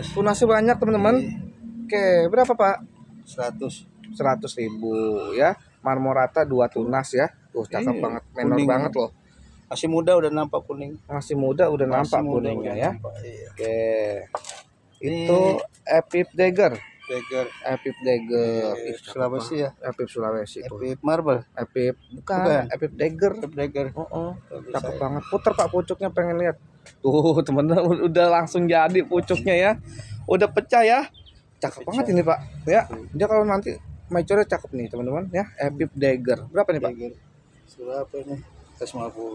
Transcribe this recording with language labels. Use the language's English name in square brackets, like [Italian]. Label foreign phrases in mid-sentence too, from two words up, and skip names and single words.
[Indonesian] Tunasnya banyak teman-teman. Oke, berapa Pak? 100. 100.000 ya. Marmorata 2 tunas ya. Tuh cakep banget, menor kuning. banget loh. Masih muda udah nampak kuning. Masih muda udah nampak kuningnya ya. Iya. Oke. Itu Epip Dagger. Epip Dagger. Sulawesi ya. Epip Sulawesi itu. Epip Marble. Epip bukan. Epip Dagger. Epip Dagger. Cakep banget. Puter Pak pucuknya, pengen lihat. Tuh teman-teman udah langsung jadi pucuknya ya. Udah pecah ya. Cakep banget ini Pak. Ya. Dia kalau nanti mature cakep nih teman-teman ya. Epip Dagger. Berapa nih Pak? Berapa ini? 150.